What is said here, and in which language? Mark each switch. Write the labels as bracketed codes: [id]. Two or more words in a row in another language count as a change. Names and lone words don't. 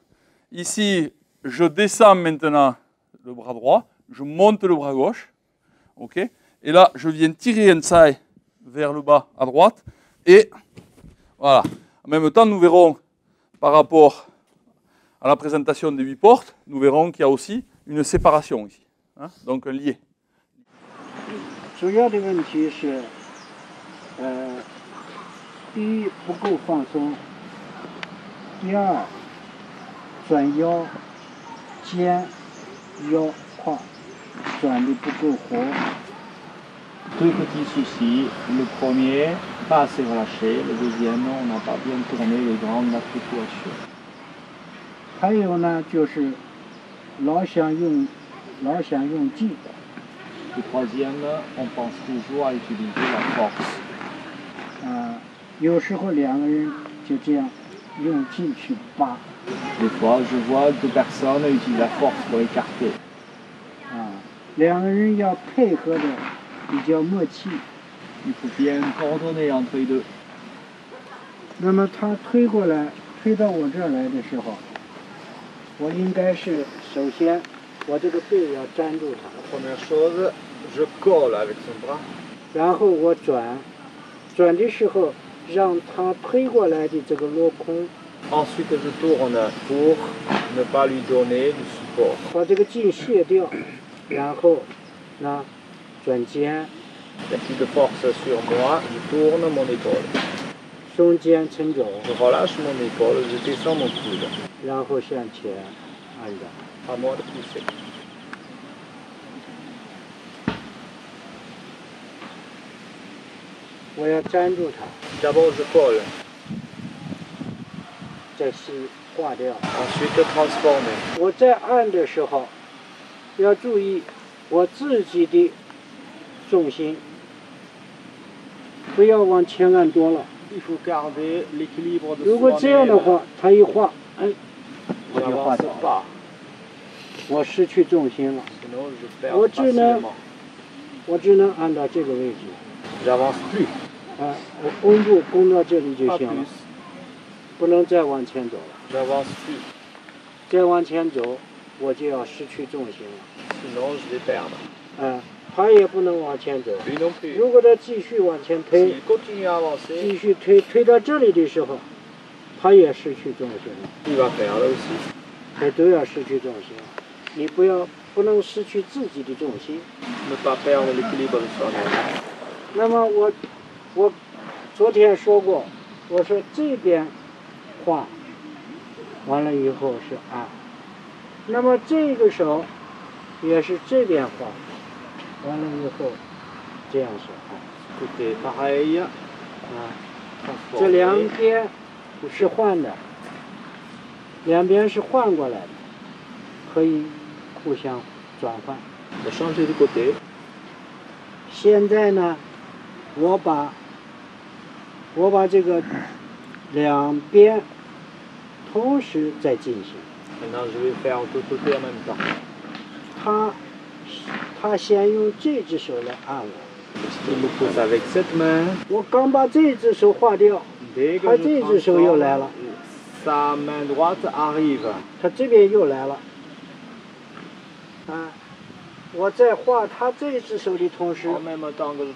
[fr] Ici, je descends maintenant le bras droit, je monte le bras gauche. OK? Et là, je viens tirer un tsai vers le bas à droite, et voilà. En même temps, nous verrons, par rapport à la présentation des 8 portes, nous verrons qu'il y a aussi une séparation ici. Hein, donc un lié. [zh] 主要的问题是，第一不够放松，第二转腰、肩、腰、胯转的不够活。 [fr] Deux petits soucis. Le premier, pas assez relâché. Le deuxième, on n'a pas bien tourné les grandes articulations. [zh] 还有呢，就是老想用劲。 [fr] Le troisième, on pense toujours à utiliser la force. [zh] 有时候两个人就这样用劲去扒。 [fr] Des fois, je vois deux personnes utiliser la force pour écarter. [zh] 两个人要配合的比较默契。 [fr] Il faut bien coordonner entre les deux. [zh] 那么他推过来，推到我这儿来的时候，我应该是首先我这个背要粘住他。 [fr] Première chose, je colle avec son bras. [zh] 然后我转的时候，让他推过来的这个落空。 [fr] Ensuite, je tourne pour ne pas lui donner du support. [zh] 把这个劲卸掉，然后呢转肩， [fr] Il y a plus de force sur moi, je tourne mon épaule. [zh] 胸肩撑肘， [fr] Je relâche mon épaule, je descends mon coude. [zh] 然后向前按着。 [fr] À moi de pousser. [zh] 我要粘住它， [fr] D'abord je colle, [zh] 再是化掉。 [fr] ensuite transformer. [zh] 我在按的时候，要注意我自己的重心，不要往前按多了。 [fr] Il faut garder l'équilibre de [zh] 如果这样的 [fr] soi-même. [zh] 话，它一化，哎，我 [fr] Je [zh] 就化 [fr] n'avance [zh] 掉了， [fr] pas, [zh] 我失去重心了， [fr] sinon je perds Oh, tu n'as- facilement. [zh] 我只能按到这个位置， [fr] J'avance plus, [zh] 啊，我弓步弓到这里就 [fr] pas [zh] 行了 [fr] plus.， [zh] 不能再往前走了。 [fr] J'avance plus, [zh] 再往前走，我就要失去重心了， [fr] sinon je vais perdre. [zh] 啊，它也不能往前走。 [fr] Lui non plus. [zh] 如果它继续往前推， [fr] S'il continue à avancer, [zh] 继续推到这里的时候，它也失去重心了， [fr] il va perdre aussi. [zh] 它都要失去重心。你不能失去自己的重心。 [fr] Ne pas perdre l'équilibre de soi-même. [zh] 那么我昨天说过，我说这边画完了以后是按，那么这个手也是这边画，完了以后这样是按。 [fr] Côté pareil, 啊， transformer. [zh] 这两边是换的，两边是换过来的，可以互相转换。 [fr] De changer de côté. [zh] 现在呢，我把这个两边同时在进行。 [fr] Maintenant je vais faire deux côtés en même temps. [zh] 他先用这只手来按我， [fr] Il me pousse avec cette main. [zh] 我刚把这只手划掉， [fr] Dès que [zh] 他 [fr] je [zh] 这只手又来 [fr] transforme, [zh] 了， [fr] sa main droite arrive. [zh] 他这边又来了。啊，我在画他这只手的同时， [fr] En même temps que je